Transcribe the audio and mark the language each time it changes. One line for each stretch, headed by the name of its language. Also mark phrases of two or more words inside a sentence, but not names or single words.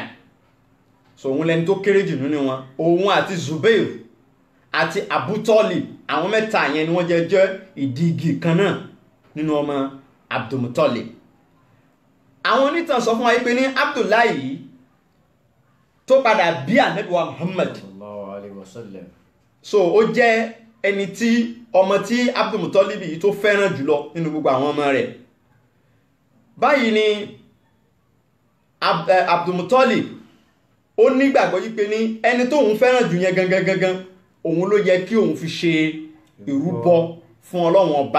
Yoruba: So òun lẹni tó kéré jù nínú wọn. Òun àti Zubair àti Abu Talib, àwọn mẹ́ta yẹn ni wọ́n jẹ́ ìdígi kan náà nínú ọmọ Abdul Muttalib. Àwọn onítàn sọ fún wa pé ní Abdullahi yìí tó padà bí Ànábì wa Muhammad
Arabic: صلى الله عليه وسلم.
Yoruba: So ó jẹ́ ẹni tí ọmọ tí Abdul Muttalib yìí tó fẹ́ràn jùlọ nínú gbogbo àwọn ọmọ rẹ̀. Báyìí ni Abdul Muttalib ó nígbàgbọ́ yí pé ní ẹni tó òun fẹ́ràn jù yẹn gangan òun ló yẹ kí òun fi ṣe ìrúbọ fún Ọlọ́run ọba.